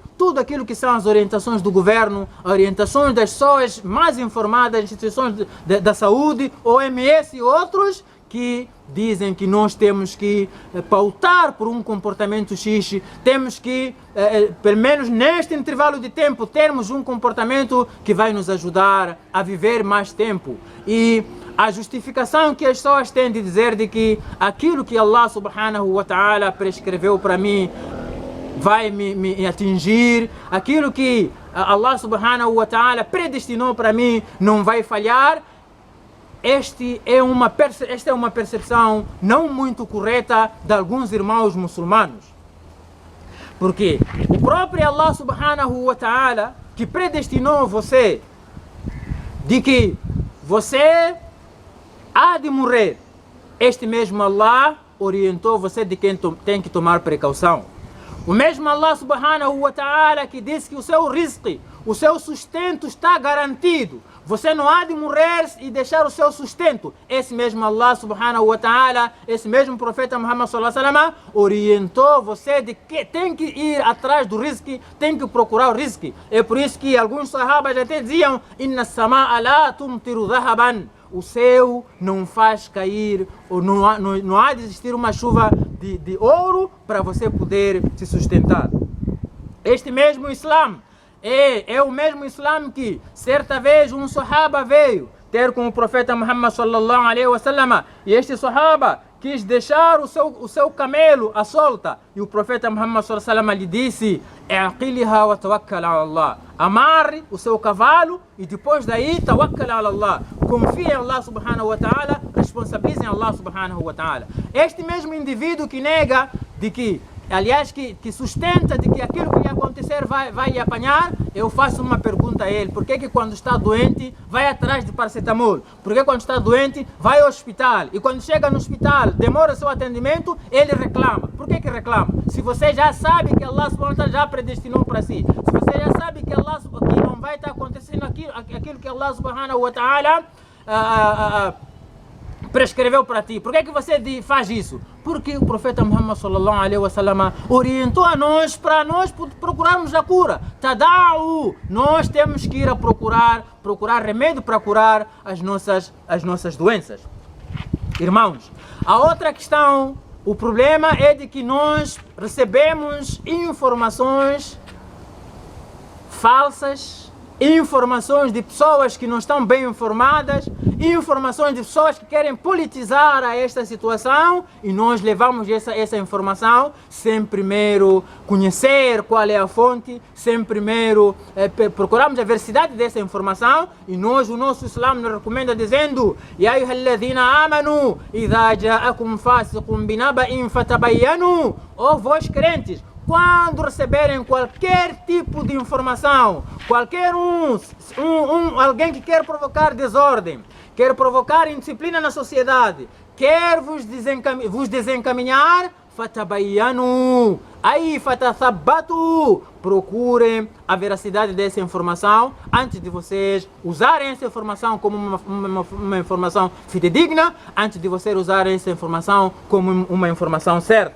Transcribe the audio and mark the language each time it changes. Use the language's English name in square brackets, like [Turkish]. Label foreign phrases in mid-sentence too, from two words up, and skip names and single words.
[Portuguese] tudo aquilo que são as orientações do governo, orientações das pessoas mais informadas, instituições da saúde, OMS e outros, que dizem que nós temos que pautar por um comportamento X, temos que, pelo menos neste intervalo de tempo, termos um comportamento que vai nos ajudar a viver mais tempo. E a justificação que as pessoas têm de dizer de que aquilo que [Arabic] الله سبحانه وتعالى [Portuguese] prescreveu para mim vai me atingir, aquilo que [Arabic] الله سبحانه وتعالى [Portuguese] predestinou para mim não vai falhar. Esta é uma percepção não muito correta de alguns irmãos muçulmanos. Porque o próprio [Arabic] الله سبحانه وتعالى [Portuguese] que predestinou você de que você há de morrer, este mesmo Allah orientou você de quem tem que tomar precaução. O mesmo [Arabic] الله سبحانه وتعالى [Portuguese] que disse que o seu rizqi, o seu sustento está garantido. Você não há de morrer e deixar o seu sustento. Esse mesmo [Arabic] الله سبحانه وتعالى, [Portuguese] esse mesmo profeta Muhammad [Arabic] صلى الله عليه وسلم [Portuguese] orientou você de que tem que ir atrás do rizqi, tem que procurar o rizqi. É por isso que alguns sahabas até diziam: [Arabic] إن السماء لا تمطر ذهبا. [Portuguese] O céu não faz cair, ou não há de existir uma chuva de ouro para você poder se sustentar. Este mesmo Islã é o mesmo Islã que certa vez um sahaba veio ter com o profeta Muhammad [Arabic] صلى الله عليه وسلم, [Portuguese] e este sahaba quis deixar o seu camelo à solta, e o profeta Muhammad [Arabic] صلى الله عليه وسلم [Portuguese] lhe disse: [Arabic] "اعقلها وتوكل على الله." [Portuguese] Amarre o seu cavalo e depois daí [Arabic] توكل على الله. [Portuguese] Confie em [Arabic] الله سبحانه وتعالى, [Portuguese] responsabilize em [Arabic] الله سبحانه وتعالى. [Portuguese] Este mesmo indivíduo que nega de que, aliás, que sustenta de que aquilo que lhe acontecer vai lhe apanhar, eu faço uma pergunta a ele: por que quando está doente vai atrás de paracetamol? Por que quando está doente vai ao hospital? E quando chega no hospital, demora seu atendimento, ele reclama. Por que reclama? Se você já sabe que [Arabic] الله سبحانه وتعالى [Portuguese] já predestinou para si, se você já sabe que que não vai estar acontecendo aquilo que [Arabic] الله سبحانه وتعالى [Portuguese] prescreveu para ti, por que você faz isso? Porque o profeta Muhammad [Arabic] صلى الله عليه وسلم [Portuguese] orientou a nós para nós procurarmos a cura. Tada'u, nós temos que ir a procurar remédio para curar as nossas doenças. Irmãos, a outra questão, o problema é de que nós recebemos informações falsas, informações de pessoas que não estão bem informadas, informações de pessoas que querem politizar a esta situação, e nós levamos essa informação sem primeiro conhecer qual é a fonte, sem primeiro procurarmos a veracidade dessa informação, e o nosso Islã nos recomenda dizendo: [Arabic] يا أيها الذين آمنوا إذا جاءكم فاسق بنبإ فتبينوا. [Portuguese] Ó vós crentes, quando receberem qualquer tipo de informação, qualquer alguém que quer provocar desordem, quer provocar indisciplina na sociedade, quer vos desencaminhar, fatabayyanu, aí fatathabbatu, procurem a veracidade dessa informação antes de vocês usarem essa informação como uma informação fidedigna, antes de vocês usarem essa informação como uma informação certa.